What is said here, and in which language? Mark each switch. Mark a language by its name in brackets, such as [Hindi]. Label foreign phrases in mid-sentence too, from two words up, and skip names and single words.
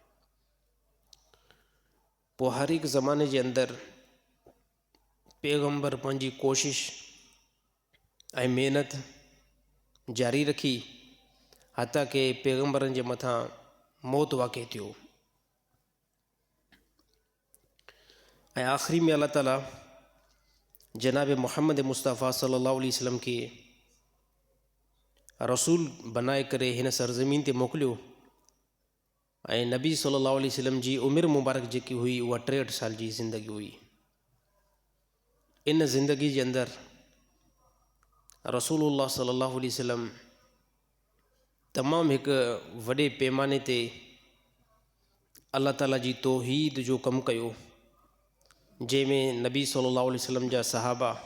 [Sindhi] पोइ हर हिकु ज़माने जे अंदरि पैगम्बर पंहिंजी कोशिश ऐं महिनत जारी रखी हता के पैगम्बरनि जे मथां मौत वाक़िअ थियो ऐं आख़िरी में अल्लाह ताला जनाब मुहम्मद मुस्तफ़ा [Arabic] صلى الله عليه وسلم [Sindhi] खे रसूल बनाए करे हिन सरज़मीन ते मोकिलियो ऐं नबी [Arabic] صلى الله عليه وسلم [Sindhi] जी उमिरि मुबारक जेकी हुई उहा 63 साल जी ज़िंदगी हुई। इन ज़िंदगी जे अंदरि रसूलुल्लाह [Arabic] صلى الله عليه وسلم [Sindhi] तमामु हिकु वॾे पैमाने ते अल्लाह ताला जी तौहीद जो कमु कयो, जंहिंमें नबी [Arabic] صلى الله عليه وسلم [Sindhi] जा सहाबा